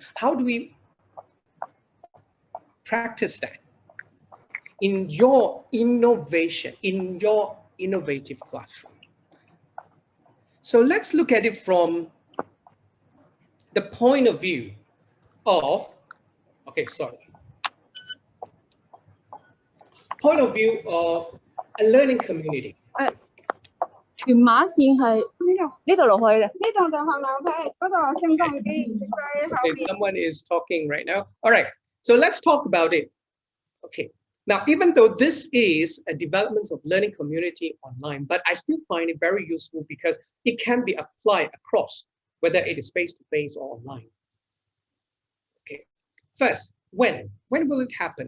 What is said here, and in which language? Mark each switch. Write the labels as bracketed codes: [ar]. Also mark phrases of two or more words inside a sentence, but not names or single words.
[en] How do we practice that in your innovation, in your innovative classroom? So let's look at it from the point of view of, point of view of a learning community. [yue] 全馬線係呢度落去嘅，呢度就係樓梯，嗰度升降機喺後邊。 [en] Someone is talking right now. All right, so let's talk about it. Okay, now even though this is a development of learning community online, but I still find it very useful because it can be applied across, whether it is face-to-face or online. Okay, first, when will it happen?